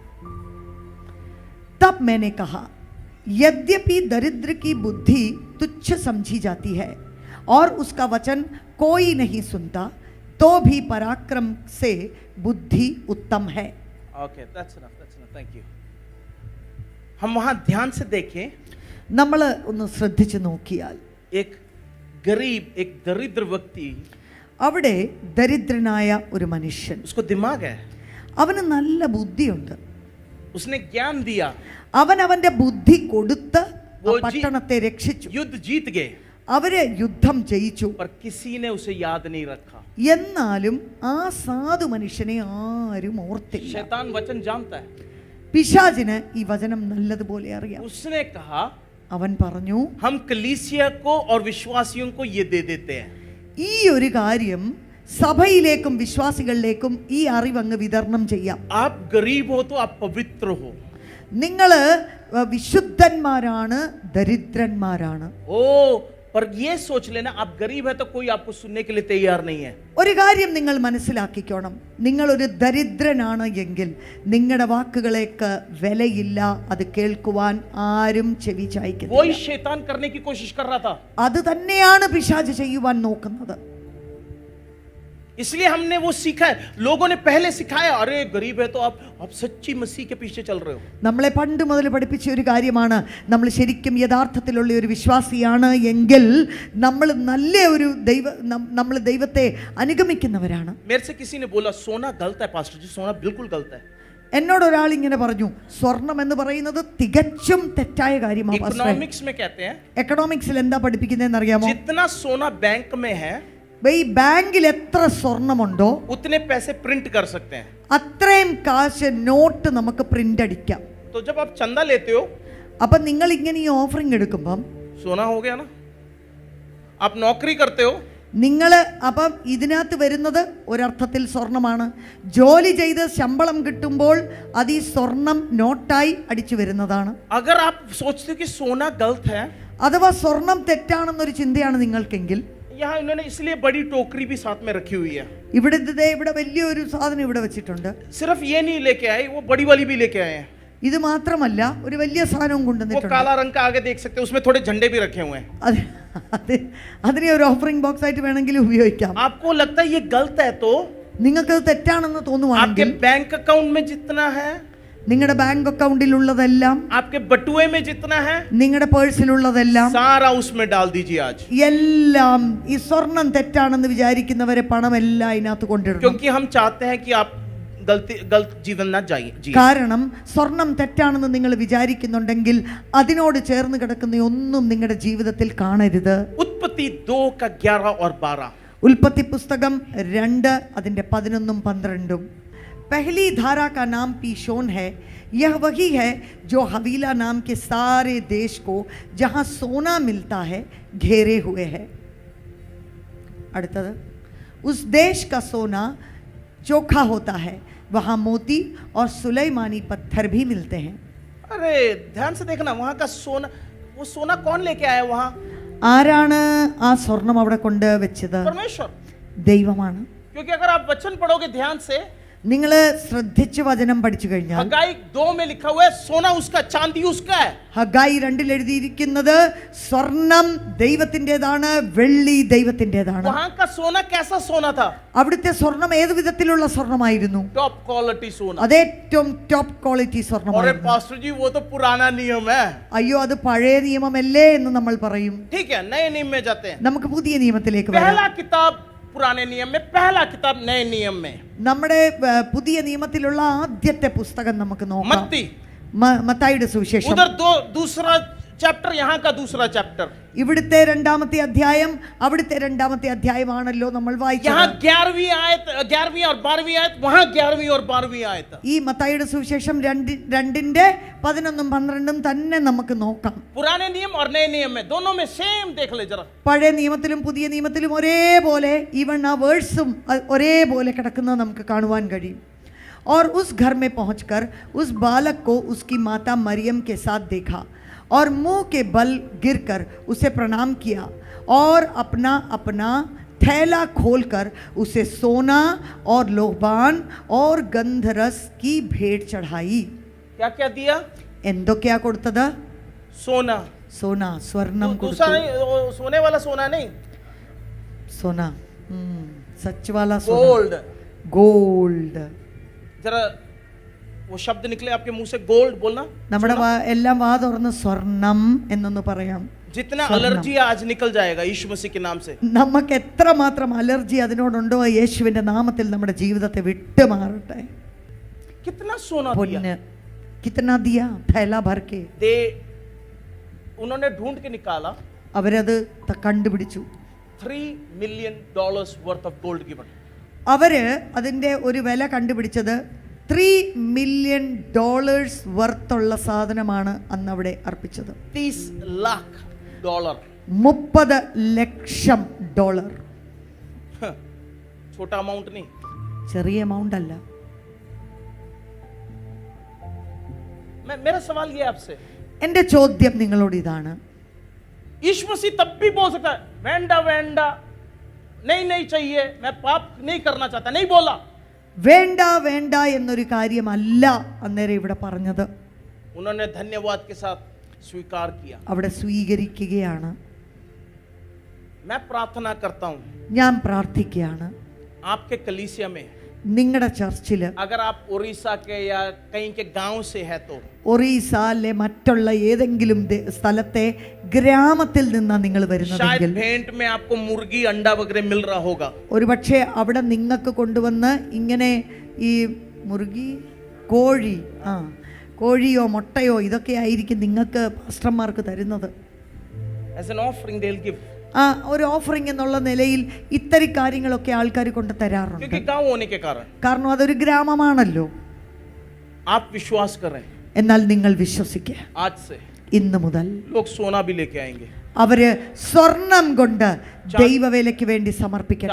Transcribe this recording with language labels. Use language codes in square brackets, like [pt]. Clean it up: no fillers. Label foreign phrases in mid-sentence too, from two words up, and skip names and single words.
[hi] तब मैंने कहा, यद्यपि दरिद्र की बुद्धि तुच्छ समझी जाती है और उसका वचन कोई नहीं सुनता, तो भी पराक्रम से बुद्धि उत्तम है. [en] Okay, that's enough. Thank you. [hi] हम वहां ध्यान से देखें, [ml] നമ്മൾ ഒന്ന് ശ്രദ്ധിച്ചു നോക്കിയാൽ [hi] एक गरीब, एक दरिद्र व्यक्ति, [ml] അവിടെ ദരിദ്രനായ ഒരു മനുഷ്യൻ, [hi] उसको दिमाग है, [ml] അവന് നല്ല ബുദ്ധിയുണ്ട്. [hi] उसने ज्ञान दिया, [ml] അവൻ അവന്റെ ബുദ്ധി കൊടുത്ത് ആ [hi] वो [ml] പട്ടണത്തെ രക്ഷിച്ചു. [hi] युद्ध जीत गए, [ml] അവര് യുദ്ധം ജയിച്ചു. [hi] पर किसी ने उसे याद नहीं रखा। [ml] എന്നാലും ആ സാധു മനുഷ്യനെ ആരും ഓർത്തില്ല. [hi] शैतान वचन जानता है। [ml] പിശാചിന് ഈ വചനം നല്ലതുപോലെ അറിയാം. [hi] उसने कहा, [ml] അവൻ പറഞ്ഞു, [hi] हम कलीसिया को और विश्वासियों को ये दे देते हैं। [ml] ഈ ഒരു കാര്യം സഭയിലേക്കും വിശ്വാസികളിലേക്കും ഈ അറിവ് അങ്ങ് വിതരണം ചെയ്യാം. [hi] आप गरीब हो तो आप पवित्र हो। [ml] നിങ്ങള് വിശുദ്ധന്മാരാണ്, ദരിദ്രന്മാരാണ്. [hi] ओ, पर ये सोच लेना, आप गरीब है तो कोई आपको सुनने के लिए तैयार नहीं है। [ml] ഒരു കാര്യം നിങ്ങൾ മനസ്സിലാക്കിക്കോണം, നിങ്ങൾ ഒരു ദരിദ്രനാണ് എങ്കിൽ നിങ്ങളുടെ വാക്കുകളേക്ക് വിലയില്ല, അത് കേൾക്കുവാൻ ആരും ചെവി ചായ്ക്കില്ല. [hi] वही शैतान करने की कोशिश कर रहा था। [ml] അത് തന്നെയാണ് പിശാച് ചെയ്യുവാൻ നോക്കുന്നത്. [hi] इसलिए हमने वो सीखा है, लोगों ने पहले सिखाया, अरे गरीब है तो आप सच्ची मसीह के पीछे चल रहे हो। [ml] നമ്മളെ പണ്ട് മുതൽ പഠിപ്പിച്ച ഒരു കാര്യമാണ്, നമ്മൾ ശരിക്കും യഥാർത്ഥത്തിലുള്ള ഒരു വിശ്വാസിയാണ് എങ്കിൽ നമ്മൾ നല്ല ഒരു നമ്മൾ ദൈവത്തെ അനുഗമിക്കുന്നവരാണ്. [hi] मेरे से किसी ने बोला सोना गलत है पास्टर जी, सोना बिल्कुल गलत है। [ml] എന്നോട് ഒരാൾ ഇങ്ങനെ പറഞ്ഞു, സ്വർണം എന്ന് പറയുന്നത് തികച്ചും തെറ്റായ കാര്യമാണ്. [hi] इकोनॉमिक्स में कहते हैं, [ml] എക്കണോമിക്സിൽ എന്താ പഠിപ്പിക്കുന്നതെന്ന് അറിയാമോ? [hi] जितना सोना बैंक में है [ml] ഈ ബാങ്കിൽ എത്ര സ്വർണമുണ്ടോ [hi] उतने पैसे प्रिंट कर सकते हैं। [ml] അത്രയും കാശ് നോട്ട് നമുക്ക് പ്രിന്റ് അടിക്കാം. [hi] तो जब आप चंदा लेते हो, [ml] അപ്പൊ നിങ്ങൾ ഇങ്ങനെ ഈ ഓഫറിംഗ് എടുക്കുമ്പം [hi] सोना हो गया ना। आप नौकरी करते हो, [ml] നിങ്ങൾ അപ്പം ഇതിനകത്ത് വരുന്നത് ഒരർത്ഥത്തിൽ സ്വർണമാണ്. ജോലി ചെയ്ത് ശമ്പളം കിട്ടുമ്പോൾ അത് ഈ സ്വർണം നോട്ടായി അടിച്ചു വരുന്നതാണ്. [hi] अगर आप सोचते हो कि सोना गलत है, [ml] അഥവാ സ്വർണം തെറ്റാണെന്നൊരു ചിന്തയാണ് നിങ്ങൾക്കെങ്കിൽ, [hi] यहाँ इन्होंने इसलिए बड़ी टोकरी भी साथ में रखी हुई है। [ml] ഇവിടെ വലിയൊരു സാധനം ഇവിടെ വെച്ചിട്ടുണ്ട്. [hi] सिर्फ ये नहीं लेके आए, वो बड़ी वाली भी लेके आए हैं। [ml] ഇത് മാത്രമല്ല ഒരു വലിയ സാധനവും [hi] वो [ml] കൊണ്ടുവന്നിട്ടുണ്ട്. [hi] काला रंग का आगे देख सकते हैं, उसमें थोड़े झंडे भी रखे हुए हैं। [ml] അതിനെ ഒരു [en] offering box [ml] ആയിട്ട് വേണമെങ്കിൽ ഉപയോഗിക്കാം. [hi] आपको लगता है ये गलत है तो [ml] നിങ്ങൾക്കത് തെറ്റാണെന്ന് [hi] आपके [ml] തോന്നുവാണെങ്കിൽ [en] bank account [hi] में जितना है [ml] നിങ്ങളുടെ ബാങ്ക് അക്കൗണ്ടിലുള്ളതെല്ലാം, [hi] आपके बटुए में जितना है [ml] നിങ്ങളുടെ പേഴ്സിലുള്ളതെല്ലാം [hi] सारा उसमें डाल दीजिए आज, [ml] എല്ലാം ഈ സ്വർണം തെറ്റാണെന്ന് വിചാരിക്കുന്നവരെ പണം എല്ലാം അതിനകത്ത് കൊണ്ടിടണം. [hi] क्योंकि हम चाहते हैं कि आप गलत जीवन ना जिए. [ml] കാരണം സ്വർണം തെറ്റാണെന്ന് നിങ്ങൾ വിചാരിക്കുന്നുണ്ടെങ്കിൽ അതിനോട് ചേർന്ന് കിടക്കുന്ന ഒന്നും നിങ്ങളുടെ ജീവിതത്തിൽ കാണരുത്. [hi] उत्पत्ति 2 का 11 और 12. [ml] ഉൽപ്പത്തി പുസ്തകം 2 അതിന്റെ 11ഉം 12ഉം. [hi] पहली धारा का नाम पीशोन है. यह वही है जो हवीला नाम के सारे देश को जहां सोना मिलता है घेरे हुए है. അടുത്തത്, उस देश का सोना चोखा होता है, वहां मोती और सुलेमानी पत्थर भी मिलते हैं. अरे ध्यान से देखना, वहां का सोना, वो सोना कौन लेके आया वहां? [ml] ആരാണ് ആ സ്വർണം അവിടെ കൊണ്ട് വെച്ചത്? [hi] परमेश्वर. [ml] ദൈവമാണ്. [hi] क्योंकि अगर आप वचन पढ़ोगे ध्यान से, [ml] നിങ്ങൾ ശ്രദ്ധിച്ച് വചനം പഠിച്ചു കഴിഞ്ഞാൽ [hi] हगाई 2 में लिखा हुआ है सोना उसका, चांदी उसका है. [ml] ഹഗായി 2 എഴുതിയിരിക്കുന്നത് സ്വർണം ദൈവത്തിൻ്റെതാണ്, വെള്ളി ദൈവത്തിൻ്റെതാണ്. [hi] वहां का सोना कैसा सोना था? [ml] അവിടുത്തെ സ്വർണം ഏത് വിധത്തിലുള്ള സ്വർണമായിരുന്നു? [en] top quality [hi] सोना. [ml] അത് ഏറ്റവും [en] top quality [hi] अरे [ml] സ്വർണമായിരുന്നു. [hi] पास्टर जी वो तो पुराना नियम है. [ml] അയ്യോ, അത് പഴയ നിയമമല്ലേ എന്ന് നമ്മൾ പറയും. [hi] ठीक है, नए नियम में जाते हैं. [ml] നമുക്ക് പുതിയ നിയമത്തിലേക്ക് വരാം. [hi] पहला किताब पुराने नियम में, पहला किताब नए नियम में. [ml] നമ്മുടെ പുതിയ നിയമത്തിലുള്ള ആദ്യത്തെ പുസ്തകം നമുക്ക് നോക്കാം. [hi] मत्ती. [ml] മത്തായിയുടെ സുവിശേഷം. [hi] उधर दूसरा चैप्टर, यहाँ का दूसरा चैप्टर. [ml] ഇവിടുത്തെ 2ാമത്തെ അധ്യായം അവിടുത്തെ 2ാമത്തെ അധ്യായമാണല്ലോ നമ്മൾ [hi] यहाँ [ml] വായിച്ചത്. [hi] 11वीं आयत, 11वीं और 12वीं आयत, वहाँ 11वीं और 12वीं आयत. [ml] ഈ മത്തായിയുടെ സുവിശേഷം 2ന്റെ 11ഉം 12ഉം തന്നെ നമുക്ക് നോക്കാം. [hi] पुराने नियम और नए नियम में, दोनों में सेम देख ले जरा. [ml] പഴയ നിയമത്തിലും പുതിയ നിയമത്തിലും ഒരേപോലെ, ഈവൻ ആ വേഴ്സും ഒരേപോലെ കിടക്കുന്നത് നമുക്ക് കാണുവാൻ കഴിയും. [hi] और उस घर में पहुंचकर उस बालक को उसकी माता मरियम के साथ देखा और मुंह के बल गिरकर उसे प्रणाम किया और अपना अपना थैला खोलकर उसे सोना और लोबान और गंधरस की भेंट चढ़ाई. क्या क्या दिया? [ml] എന്തൊക്കെയാ കൊടുത്തത്? [hi] सोना. [ml] സോന, സ്വർണം [hi] दूसरा [ml] കൊടുത്തു. [hi] नहीं, वो सोने वाला सोना नहीं, सोना, सच वाला सोना, गोल्ड. [ml] ഗോൾഡ്. [hi] जरा वो शब्द निकले आपके मुंह से, गोल्ड बोलना. [ml] നമ്മുടെ എല്ലാം വാ തുറന്ന് സ്വർണം എന്നൊന്ന് പറയാം. [hi] जितना [ml] स्वर्णम. [hi] एलर्जी आज निकल जाएगा यीशु मसीह के नाम से. [ml] നമുക്ക് എത്രമാത്രം അലർജി അതിനോടുണ്ടോ യേശുവിന്റെ നാമത്തിൽ നമ്മുടെ ജീവിതത്തെ വിട്ടു മാറട്ടെ. [hi] कितना सोना दिया. പൊന്ന് कितना दिया थैला भर के. दे उन्होंने ढूंढ के निकाला, [ml] അവരത് കണ്ടുപിടിച്ചു. [en] $3 million worth of gold given. [ml] അവര് അതിന്റെ ഒരു വില കണ്ടുപിടിച്ചത് $3 million വർത്തുള്ള സാധനമാണ് അന്ന് അവിടെ അർപ്പിച്ചത്. [hi] $30 लाख. [ml] $30 ലക്ഷം. [hi] छोटा अमाउंट नहीं. [ml] ചെറിയ എമൗണ്ട് അല്ല. [hi] मेरा सवाल ये आपसे, [ml] എൻ്റെ ചോദ്യം നിങ്ങളോട് ഇതാണ്. [hi] यीशु मसीह तब भी बोल सकता है [ml] വേണ്ട വേണ്ട, [hi] नहीं नहीं चाहिए, मैं पाप नहीं करना चाहता, नहीं बोला. [ml] വേണ്ട വേണ്ട എന്നൊരു കാര്യമല്ല അന്നേരം ഇവിടെ പറഞ്ഞത്. [hi] उन्होंने धन्यवाद के साथ स्वीकार किया. [ml] അവിടെ സ്വീകരിക്കുകയാണ്. [hi] मैं प्रार्थना करता हूं [ml] ഞാൻ പ്രാർത്ഥിക്കുകയാണ്, [hi] आपके कलीसिया में [ml] നിങ്ങളുടെ ചർച്ചില്, [hi] अगर आप उड़ीसा के या कहीं के गांव से है तो, [ml] ഒറീസയിലെ മറ്റുള്ള ഏതെങ്കിലും സ്ഥലത്തെ ഗ്രാമത്തിൽ നിന്നാണ് നിങ്ങൾ [hi] शायद [ml] വരുന്നതെങ്കിൽ [hi] भेंट में आपको मुर्गी अंडा वगैरह मिल रहा होगा. [ml] ഒരുപക്ഷെ അവിടെ നിങ്ങൾക്ക് കൊണ്ടുവന്ന് ഇങ്ങനെ ഈ മുറുകി, കോഴി, കോഴിയോ മുട്ടയോ ഇതൊക്കെ ആയിരിക്കും നിങ്ങൾക്ക് പാസ്റ്റർമാർക്ക് തരുന്നത്. [en] As an offering they'll give. [ml] ഒരു ഓഫറിംഗ് എന്നുള്ള നിലയിൽ ഇത്തരം കാര്യങ്ങളൊക്കെ ആൾക്കാർ കൊണ്ട് തരാറുണ്ട്. [hi] क्योंकि गांव होने के कारण [ml] കാരണം അതൊരു ഗ്രാമമാണല്ലോ. [hi] आप विश्वास करें, [ml] എന്നാൽ നിങ്ങൾ വിശ്വസിക്കുക, [hi] आज से [ml] ഇന്ന് മുതൽ [hi] लोग सोना भी लेके आएंगे, [ml] അവര് സ്വർണം കൊണ്ട് ദൈവവേലയ്ക്ക് വേണ്ടി സമർപ്പിക്കട്ടെ.